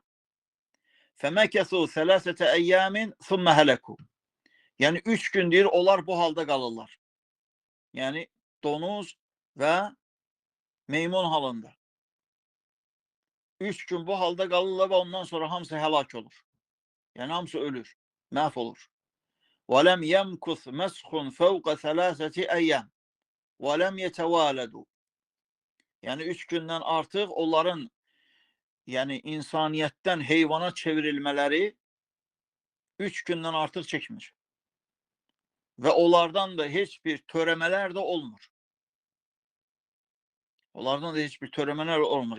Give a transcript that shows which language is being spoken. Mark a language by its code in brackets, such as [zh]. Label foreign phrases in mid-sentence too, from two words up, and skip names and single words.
[ar] فمكثوا ثلاثة أيام ثم هلكوا. [az] Yəni 3 gün deyir, onlar bu halda qalırlar. Yəni donuz və meymun halında. 3 gün bu halda qalırlar və ondan sonra hamısı həlak olur. Yəni hamısı ölür, məhv olur. [ar] وَلَمْ يَمْكُثْ مَسْخٌ فَوْقَ ثَلَاثَةِ أَيَّامٍ وَلَمْ يَتَوَالَدُوا. [az] Yəni 3 gündən artıq onların yəni insaniyyətdən heyvana çevrilmələri 3 gündən artıq çəkmir. Və onlardan da heç bir törəmələr də olmur. Onlardan da heç bir törəmələr olmur.